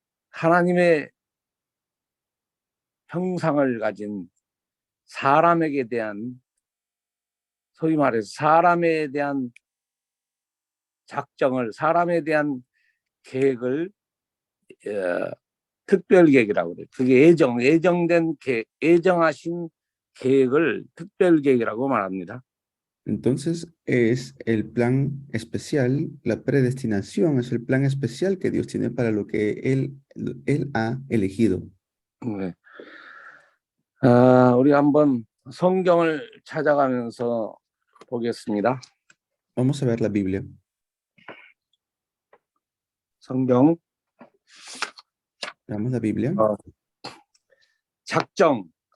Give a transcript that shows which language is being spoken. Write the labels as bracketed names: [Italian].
[Korean] 하나님의 형상을 가진 사람에게 대한, 소위 말해서 사람에 대한 작정을, 사람에 대한 계획을 특별 계획이라고 그래요. 그게 예정하신 계획을 특별 계획이라고 말합니다. [Spanish] Entonces es el plan especial, la predestinación es el plan especial que Dios tiene para lo que Él ha elegido. [Korean] 네. 우리 한번 성경을 찾아가면서 보겠습니다. [Spanish] Vamos a ver la Biblia. [Korean] 성경. [Spanish] Veamos la Biblia. [Korean] 작정.